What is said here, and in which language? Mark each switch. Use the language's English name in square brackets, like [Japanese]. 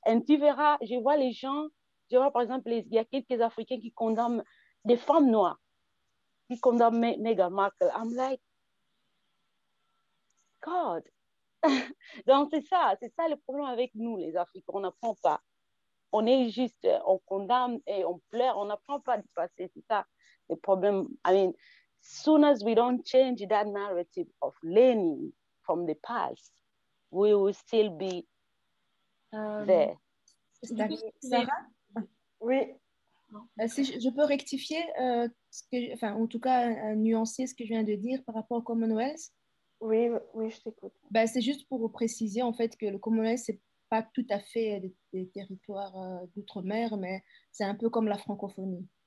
[French] Et tu verras, je vois par exemple, il y a quelques Africains qui condamnent des femmes noires, qui condamnent Meghan Markle. [English] I'm like, God. [French] Donc, c'est ça le problème avec nous, les Africains. On n'apprend pas. On est juste, on condamne et on pleure. On n'apprend pas du passé. C'est ça le problème. [English] I mean, soon as we don't change that narrative of learning from the past, we will still be there. Sarah? [French] Oui. Si je peux rectifier, en tout cas, nuancer ce que je viens de dire par rapport au Commonwealth. Oui, je t'écoute. C'est juste pour préciser en fait que le Commonwealth, c'est pas tout à fait des territoires d'outre-mer, mais c'est un peu comme la francophonie.